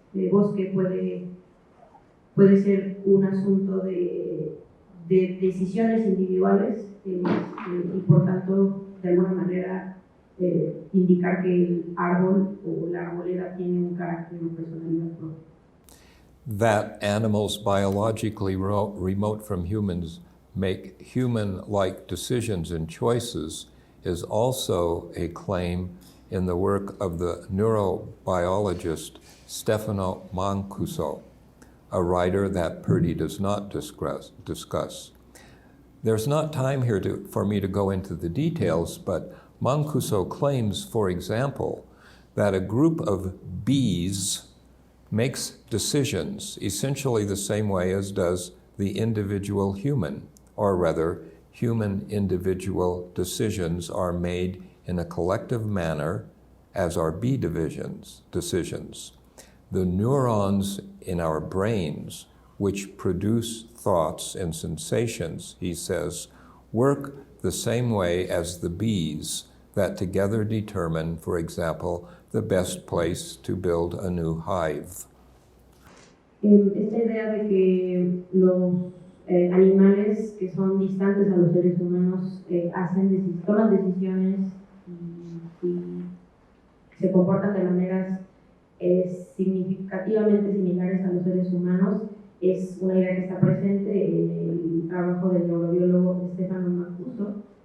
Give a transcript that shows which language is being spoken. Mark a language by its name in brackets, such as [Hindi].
[Spanish] bosque puede ser un asunto de decisiones individuales y por tanto de alguna manera indicar que el árbol o la arboleda tiene un carácter o personalidad propia. [English] That animals biologically remote from humans make human-like decisions and choices is also a claim in the work of the neurobiologist Stefano Mancuso, a writer that Purdy does not discuss. There's not time here for me to go into the details, but Mancuso claims, for example, that a group of bees makes decisions essentially the same way as does the individual human, or rather, human individual decisions are made in a collective manner, as are bee decisions. The neurons in our brains, which produce thoughts and sensations, he says, work the same way as the bees that together determine, for example, the best place to build a new hive. [Spanish] Esta idea de que los animales que son distantes a los seres humanos toman decisiones y se comportan de maneras significativamente similares a los seres humanos es una idea que está presente en el trabajo del neurobiólogo Stefano Mancuso.